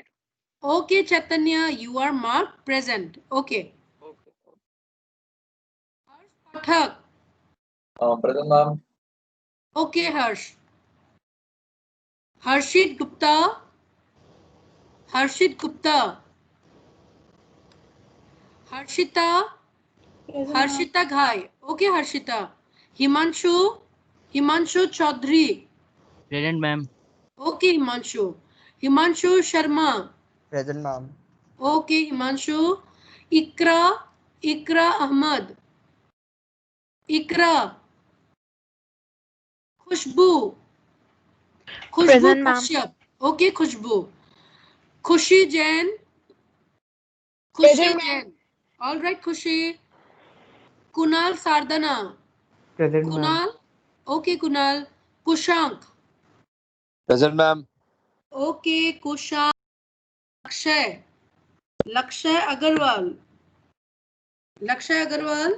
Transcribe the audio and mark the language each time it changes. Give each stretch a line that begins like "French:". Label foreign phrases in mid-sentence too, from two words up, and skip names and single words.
English: Okay, Chaitanya, you are marked present. Okay. Okay. Harsh Pathak. Present, ma'am. Okay, Harsh. Harshit Gupta. Harshit Gupta. Harshita. Harshita Ghai. Okay, Harshita. Himanshu. Himanshu Chaudhary. present, ma'am. Okay, Himanshu. Himanshu Sharma. Present, ma'am. Okay, Himanshu. Ikra. Ikra Ahmad. Ikra. Khushbu. Khushbu Present, ma'am. Kashyap. Okay, Khushbu. Khushi Jain. Khushi Present, ma'am. Jain. All right, Khushi. Kunal Sardana. Present, ma'am. Kunal. Okay, Kunal. Kushank. Present, ma'am. Okay, Kushank. Lakshay. Lakshay Agarwal. Lakshay Agarwal.